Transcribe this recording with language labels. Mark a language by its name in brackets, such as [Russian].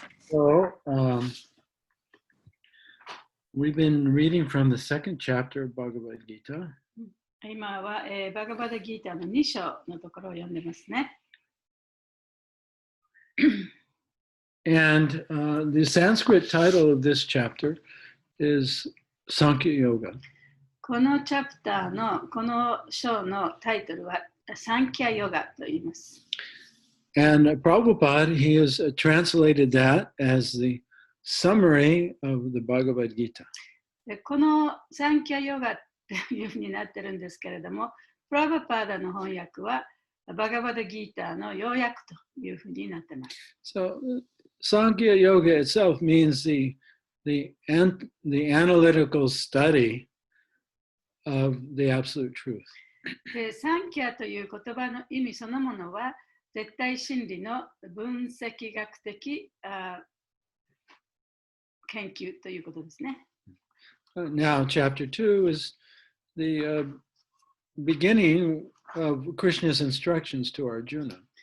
[English] So, we've been reading from the second chapter of Bhagavad Gita. [Japanese] 今は、バガバダギーターの2章のところを読んでますね。 [English] And the Sanskrit title of this chapter is Sankhya Yoga. [Japanese] このチャプターのこの章のタイトルはサンキャヨガと言います。 [English] And Prabhupada, he has translated that as the summary of the Bhagavad Gita. [Japanese] でこのサンキャヨガというふうになってるんですけれども、プラバパーダの翻訳はバガバダギーターの要約というふうになってます。 [English] So Sankhya Yoga itself means the analytical study of the absolute truth. [Japanese] でサンキャという言葉の意味そのものは絶対真理の分析学的研究ということですね。 [English] Now, chapter 2 is the beginning of Krishna's instructions to Arjuna.